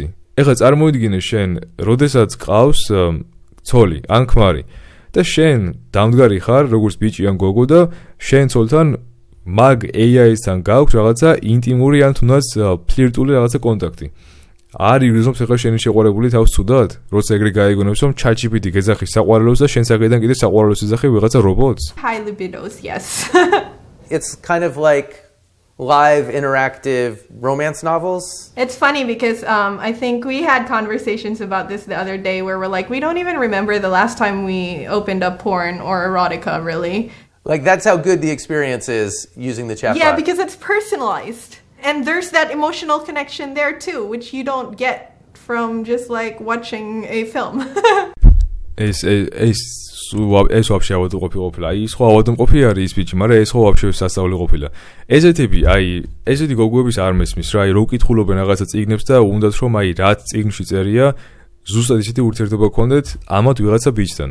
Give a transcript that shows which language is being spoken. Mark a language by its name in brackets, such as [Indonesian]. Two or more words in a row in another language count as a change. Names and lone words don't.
[Georgian] ეხა წარმოიდგინე შენ, როდესაც ყავს ცოლი ან ქმარი და შენ დამდგარი ხარ როგორც ბიჭი ან გოგო და შენ ცოლთან მაგ AI-სთან გაქვს რაღაცა ინტიმური ან თუნდაც ფლირტული რაღაცა კონტაქტი. არ იგრძნობს ეხლა შენი შეყვარებული თავს ცუდად, როცა ეგრე გაიგონებს რომ ChatGPT გეძახის საყვარელოს და შენ საკიდან კიდე საყვარელოს ეძახი ვიღაცა რობოტს. [English] high libidos, yes. It's kind of like live interactive romance novels. It's funny because I think we had conversations about this the other day where we're like, we don't even remember the last time we opened up porn or erotica, really. Like that's how good the experience is using the chatbot. Yeah, because it's personalized. And there's that emotional connection there too, which you don't get from just like watching a film. [Georgian] ეს ვაფშე ავადმყოფი ყოფილა. აი, სხვა ავადმყოფი არის ის ბიჭი, მაგრამ ეს ხო ვაფშე სასწაული ყოფილა. ესეთები, აი, ესეთი გოგოების არ მესმის რა, აი, რო კითხულობენ რაღაცა წიგნებს და უნდათ რომ აი, რაც წიგნში წერია, ზუსტად ისეთი ურთიერთობა გქონდეთ ამათ ვიღაცა ბიჭთან.